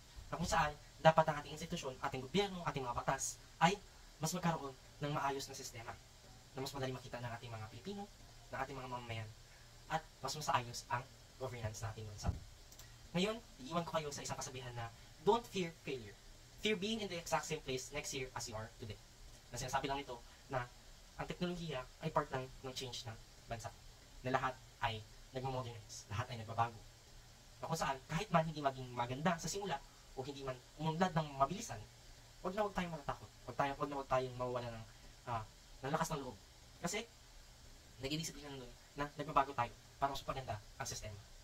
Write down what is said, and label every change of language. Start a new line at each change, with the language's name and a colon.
Filipino: Na kung saan, dapat ang ating institusyon, ating gobyerno, ating mga batas, ay mas magkaroon ng maayos na sistema na mas madali makita ng ating mga Pilipino, ng ating mga mamamayan, at mas masaayos ang governance natin bansa. Ngayon, iiwan ko kayo sa isang kasabihan na
English: don't fear failure. Fear being in the exact same place next year as you are today.
Filipino: Na sinasabi lang nito na ang teknolohiya ay part ng change ng bansa. Na lahat ay nagmo-modernize, lahat ay nagbabago. Na kung saan, kahit man hindi maging maganda sa simula o hindi man umunlad ng mabilisan, wag tayong matatakot. Wag tayong mawawala ng lakas ng loob. Kasi, nag-ibig sabihin nun na nagbabago tayo para mas paganda ang sistema.